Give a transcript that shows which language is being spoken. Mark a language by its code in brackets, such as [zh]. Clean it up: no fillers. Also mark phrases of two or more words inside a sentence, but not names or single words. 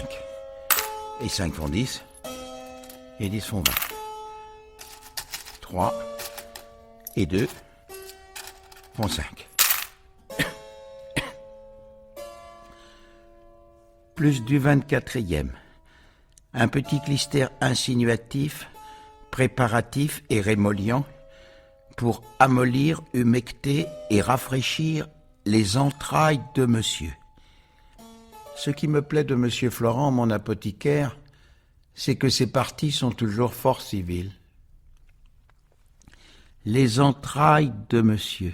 [fr] Et 5 font 10. Et 10 font 20. 3 et 2 font 5. Plus du 24e. Un petit clistère insinuatif, préparatif et rémolliant pour amollir, humecter et rafraîchir les entrailles de monsieur. Ce qui me plaît de monsieur Florent, mon apothicaire, c'est que ses parties sont toujours fort civiles. Les entrailles de monsieur.